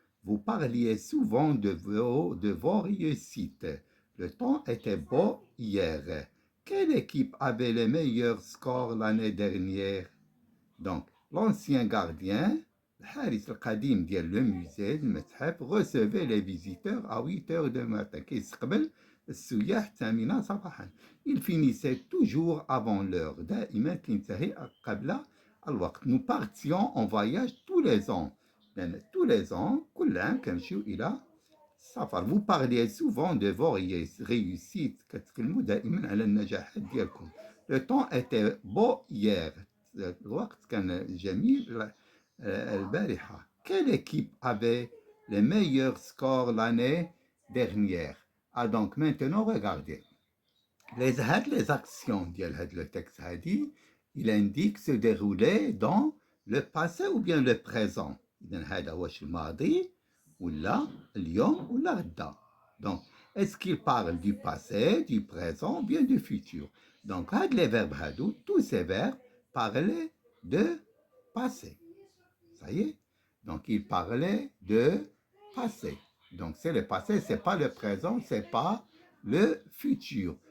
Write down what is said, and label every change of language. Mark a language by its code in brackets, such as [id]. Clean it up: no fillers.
[fr] Vous parliez souvent de vos réussites. Le temps était beau hier. Quelle équipe avait les meilleurs scores l'année dernière? Donc, l'ancien gardien, Haris al-Qadim ديال le musée, le متحف, recevait les visiteurs à 8 heures du matin. [ar] كيستقبل السياح الثامنة صباحا. [fr] Il finissait toujours avant l'heure. [ar] دائما كينتهي قبل الوقت. [fr] Nous partions en voyage tous les ans. Tous les ans, [ar] كل عام كنمشيو إلى السفر. [fr] Vous parliez souvent de vos réussites. [ar] كتكلموا دائما على النجاحات ديالكم. [fr] Le temps était beau hier. [ar] الوقت كان جميل البارحة. [fr] Quelle équipe avait les meilleurs scores l'année dernière? Ah, donc maintenant, regardez. Les actions ديال le texte هادي, il indique se dérouler dans le passé ou bien le présent. [ar] إذن هذا واش الماضي ولا اليوم ولا غدا. [fr] Donc, est-ce qu'il parle du passé, du présent ou bien du futur? Donc, les verbes هادو, tous ces verbes parlaient de passé. Ça y est? Donc, il parlait de passé. Donc, c'est le passé, c'est pas le présent, c'est pas le futur.